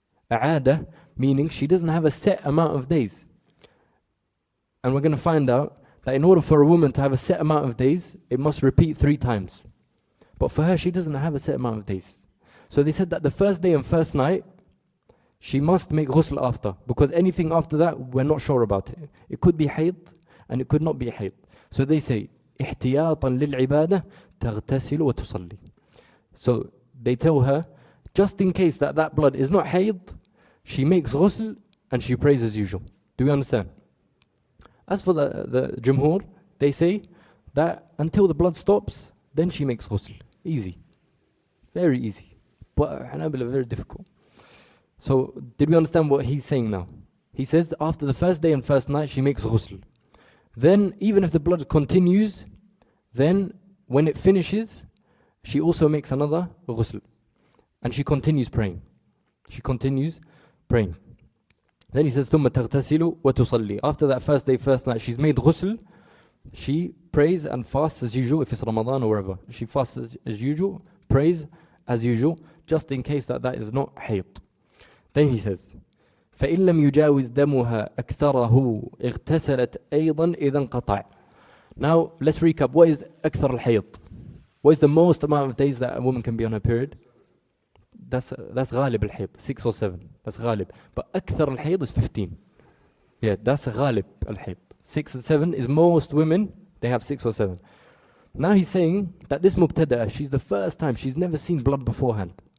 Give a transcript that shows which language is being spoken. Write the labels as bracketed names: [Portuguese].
[English] A 'adah meaning she doesn't have a set amount of days. And we're going to find out that in order for a woman to have a set amount of days, it must repeat 3 times. But for her, she doesn't have a set amount of days. So they said that the first day and first night, she must make ghusl after. Because anything after that, we're not sure about it. It could be hayd and it could not be hayd. So they say, [Arabic] احتياطا للعبادة تغتسل وتصلي. [English] So they tell her, just in case that blood is not hayd, she makes ghusl and she prays as usual. Do we understand? As for the Jumhur, they say that until the blood stops, then she makes ghusl. Easy. Very easy. But Hanabila very difficult. So, did we understand what he's saying now? He says that after the first day and first night, she makes ghusl. Then, even if the blood continues, then when it finishes, she also makes another ghusl. And she continues praying. She continues praying. Then he says, [Arabic] ثُمَّ تَغْتَسِلُ وَتُصَلِّي. [English] After that first day, first night, she's made ghusl. She prays and fasts as usual, if it's Ramadan or wherever. She fasts as usual, prays as usual, just in case that is not hayd. Then he says, [Arabic] فإن لم يجاوز دمها أكثره اغتسلت أيضا إذا انقطع. [English] Now let's recap. What is أكثر الحيض? What is the most amount of days that a woman can be on her period? That's غالب الحيض, 6 or 7. That's غالب. But أكثر الحيض is 15. Yeah, that's غالب الحيض. 6 and 7 is most women, they have 6 or 7. Now he's saying that this mubtada'ah, she's the first time, she's never seen blood beforehand.